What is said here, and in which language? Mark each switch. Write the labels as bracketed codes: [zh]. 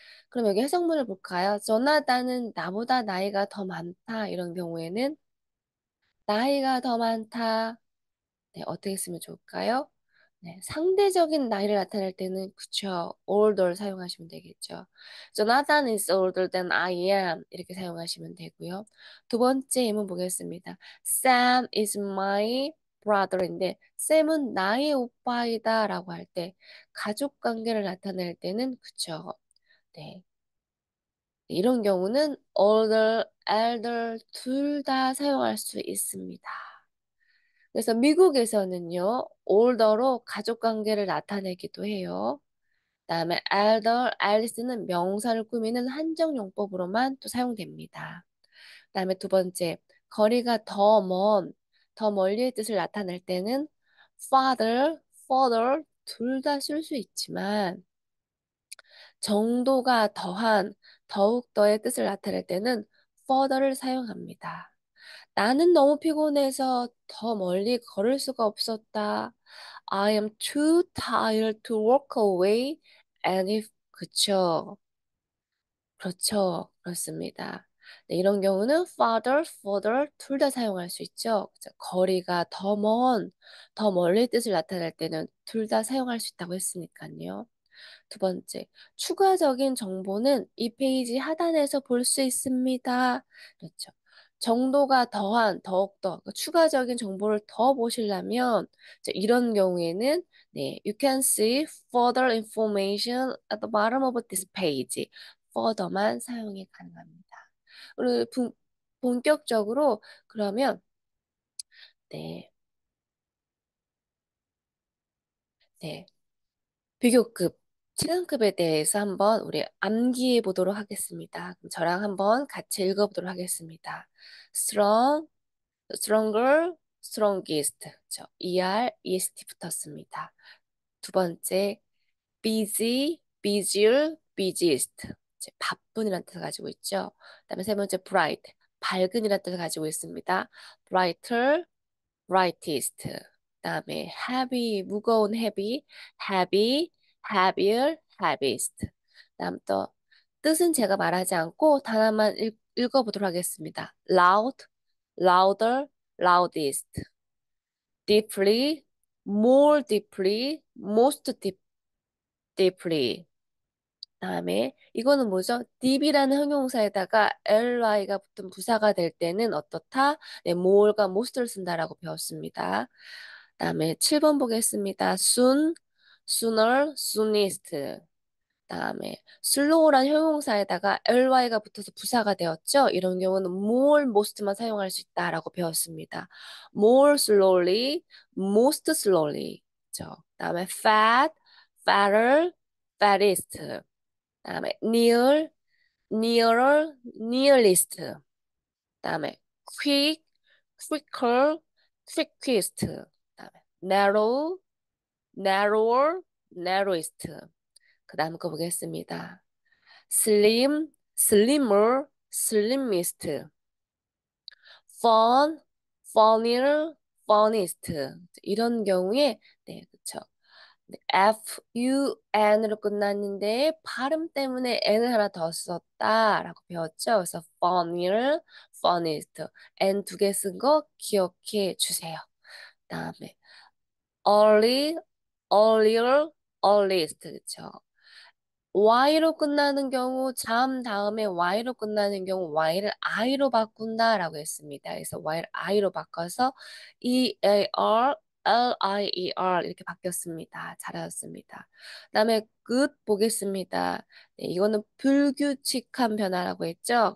[ko] 그럼 여기 해석문을 볼까요? 조나단은 나보다 나이가 더 많다. 이런 경우에는 나이가 더 많다. 네, 어떻게 쓰면 좋을까요? 네, 상대적인 나이를 나타낼 때는 그쵸, older 사용하시면 되겠죠. [en] Jonathan is older than I am 이렇게 사용하시면 되고요. [ko] 두 번째 예문 보겠습니다. [en] Sam is my brother [ko] 인데 Sam은 나의 오빠이다 라고 할 때 가족 관계를 나타낼 때는 그쵸. 네, 이런 경우는 older, elder 둘 다 사용할 수 있습니다. 그래서 미국에서는요, older로 가족 관계를 나타내기도 해요. 그다음에 elder, eldest는 명사를 꾸미는 한정용법으로만 또 사용됩니다. 그다음에 두 번째, 거리가 더 먼, 더 멀리의 뜻을 나타낼 때는 farther, further 둘 다 쓸 수 있지만 정도가 더한, 더욱더의 뜻을 나타낼 때는 further를 사용합니다. 나는 너무 피곤해서 더 멀리 걸을 수가 없었다. [en] I am too tired to walk away. And if, [ko] 그쵸. 그렇죠. 그렇습니다. 네, 이런 경우는 farther, further 둘 다 사용할 수 있죠. 그죠? 거리가 더 먼, 더 멀리 뜻을 나타낼 때는 둘 다 사용할 수 있다고 했으니까요. 두 번째, 추가적인 정보는 이 페이지 하단에서 볼 수 있습니다. 그렇죠. 정도가 더한, 더욱더, 그러니까 추가적인 정보를 더 보시려면, 이런 경우에는, 네, [en] you can see further information at the bottom of this page. [ko] further만 사용이 가능합니다. 그리고 본격적으로, 그러면, 네, 네. 비교급, 최상급에 대해서 한번 우리 암기해 보도록 하겠습니다. 그럼 저랑 한번 같이 읽어보도록 하겠습니다. [en] strong, stronger, strongest. [ko] EST 붙었습니다. 두 번째, [en] busy, busier, busiest. [ko] 바쁜이라는 뜻을 가지고 있죠. 그다음에 세 번째, bright, 밝은이라는 뜻을 가지고 있습니다. [en] brighter, brightest. [ko] 그다음에 [en] heavy, [ko] 무거운 [en] heavy, heavy, heavier, heaviest. [ko] 그다음 또 뜻은 제가 말하지 않고 단어만 읽어보도록 하겠습니다. [en] loud, louder, loudest. deeply, more deeply, most deeply. [ko] 다음에 이거는 뭐죠? deep이라는 형용사에다가 ly가 붙은 부사가 될 때는 어떻다? 네, more과 most를 쓴다라고 배웠습니다. 다음에 7번 보겠습니다. [en] soon, sooner, soonest. [ko] 다음에 slow란 형용사에다가 ly가 붙어서 부사가 되었죠. 이런 경우는 more, most만 사용할 수 있다라고 배웠습니다. [en] more slowly, most slowly. [ko] 그죠? 다음에 [en] fat, fatter, fattest. [ko] 다음에 [en] near, nearer, nearest. [ko] 다음에 [en] quick, quicker, quickest. [ko] 다음에 [en] narrow, narrower, narrowest. [ko] 그 다음 거 보겠습니다. [en] slim, slimmer, slimmest. fun, funnier, funniest. [ko] 이런 경우에 네, 그쵸. FUN으로 끝났는데 발음 때문에 N을 하나 더 썼다라고 배웠죠. 그래서 [en] funnier, funniest. [ko] N 두 개 쓴 거 기억해 주세요. 다음에 [en] early, earlier, earliest. [ko] 그쵸. Y로 끝나는 경우, 잠 다음에 Y로 끝나는 경우 Y를 I로 바꾼다라고 했습니다. 그래서 Y를 I로 바꿔서 EAR, LIER 이렇게 바뀌었습니다. 잘하셨습니다. 그다음에 good 보겠습니다. 네, 이거는 불규칙한 변화라고 했죠.